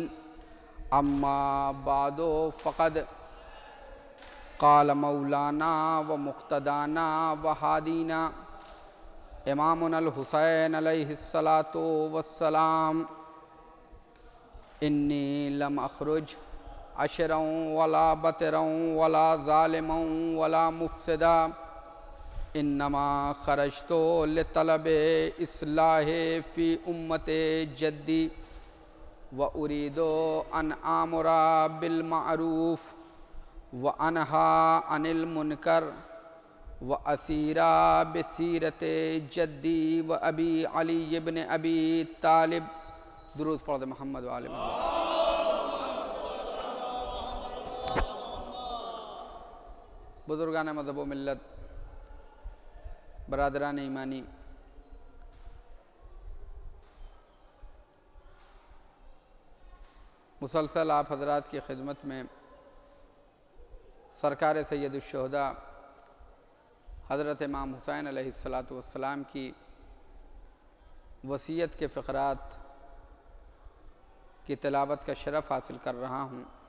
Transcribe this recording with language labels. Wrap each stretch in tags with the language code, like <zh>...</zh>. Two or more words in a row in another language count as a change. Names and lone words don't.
<ar>أما بعد فقد قال مولانا ومقتدانا وهادينا إمامنا الحسين عليه الصلاة والسلام. إني لم أخرج أشرا ولا بطرا ولا ظالما ولا مفسدا إنما خرجت لطلب إصلاح في أمة جدي وأريد أن آمر بالمعروف وأنهى عن المنكر وأسير بسيرة جدي وأبي علي بن أبي طالب.</ar> <ur>درود پڑھ دے محمد و آل محمد. بزرگان مذہب و ملت، برادران ایمانی، مسلسل آپ حضرات کی خدمت میں سرکار سید الشہداء حضرت امام حسین</ur> <ar>عليه الصلاة والسلام</ar> <ur>کی وصیت کے فقرات کی تلاوت کا شرف حاصل کر رہا ہوں.</ur>